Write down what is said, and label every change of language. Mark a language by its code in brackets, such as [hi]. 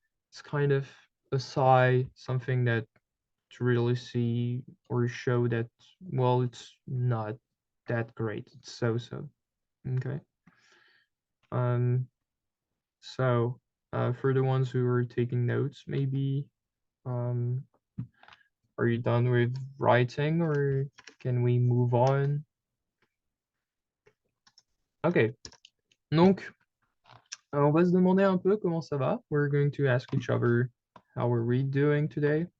[en] It's kind of a sigh, something that to really see or show that, well, it's not that great. It's so. Okay. So for the ones who are taking notes, maybe are you done with writing or can we move on? Okay. [fr] Donc, on va se demander un peu comment ça va. [en] We're going to ask each other how are we doing today.